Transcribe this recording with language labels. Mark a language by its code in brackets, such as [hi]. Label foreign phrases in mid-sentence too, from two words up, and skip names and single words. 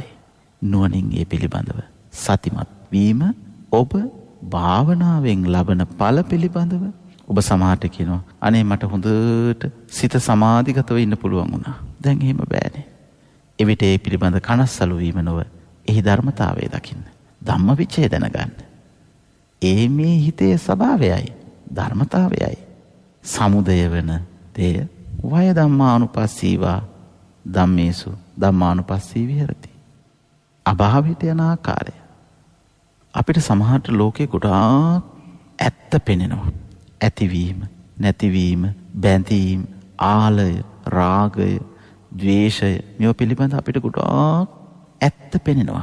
[si] නුවණින් ඒ පිළිබඳව සතිමත් වීම ඔබ භාවනාවෙන් ලබන ඵල පිළිබඳව ඔබ සමාහට කියනවා අනේ මට හොඳට සිත සමාධිගතව ඉන්න පුළුවන් වුණා. දැන් එහෙම බෑනේ. එවිට ඒ පිළිබඳ කනස්සලු වීම නොව එහි ධර්මතාවය දකින්න. ධම්මවිචය දැනගන්න. ඒ මේ හිතේ ස්වභාවයයි ධර්මතාවයයි. සමුදය වෙන දෙය [pi] වය ධම්මානුපස්සීවා ධම්මේසු ධම්මානුපස්සී විහෙරති. [si] අභාවයට යන ආකාරය. අපිට සමහරට ලෝකේ ගොඩාක් ඇත්ත පෙනෙනවා. ඇතිවීම, නැතිවීම, බැඳීම, ආලය, රාගය, ද්වේෂය මේව පිළිබඳ අපිට ගොඩාක් ඇත්ත පෙනෙනවා.